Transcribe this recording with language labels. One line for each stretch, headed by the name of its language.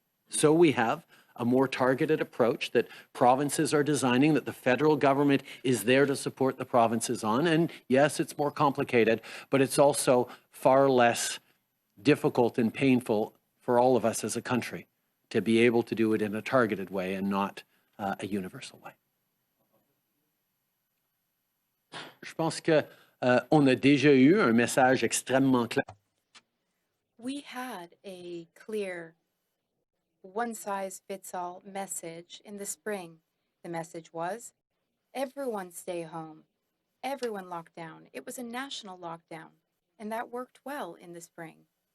English: So we have a more targeted approach that provinces are designing, that the federal government is there to support the provinces on. And yes, it's more complicated, but it's also far less difficult and painful for all of us as a country to be able to do it in a targeted way and not a universal way.
French: Je pense que on a déjà eu un message extrêmement clair.
English: We had a clear one-size-fits-all message in the spring. The message was, everyone stay home, everyone locked down. It was a national lockdown, and that worked well in the spring.